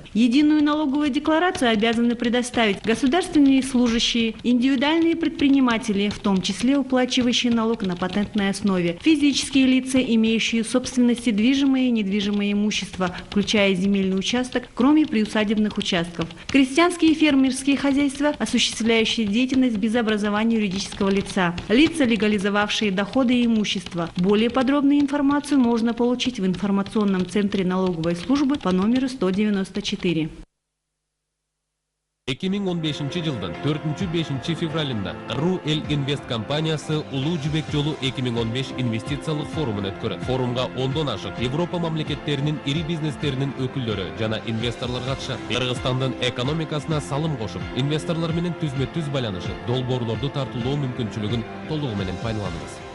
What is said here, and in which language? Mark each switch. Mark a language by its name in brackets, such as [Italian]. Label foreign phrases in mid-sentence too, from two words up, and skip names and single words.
[Russian] Единую налоговую декларацию обязаны предоставить государственные служащие, индивидуальные предприниматели, в том числе уплачивающие налог на патентной основе, физические лица, имеющие в собственности движимое и недвижимое имущество, включая земельный участок, кроме приусадебных участков, крестьянские и фермерские хозяйства, осуществляющие деятельность без образования юридического лица, лица, легализовавшие доходы и имущество. Более подробную информацию можно получить в информационном центре налоговой службы по номеру 194. [Kyrgyz] 2015 жылдын 4-5 февралында РУ Эл Инвест компаниясы Улуу Жибек жолу 2015 инвестициялык форумун өткөрөт. Форумга 10дон ашык Европа мамлекеттеринин ири бизнестеринин өкүлдөрү жана инвесторлор катышат. Кыргызстандын экономикасына салым кошуп, инвесторлор менен түзмө-түз байланышып, долбоорлорду тартуулоо мүмкүнчүлүгүн толугу менен пайдаланыңыз.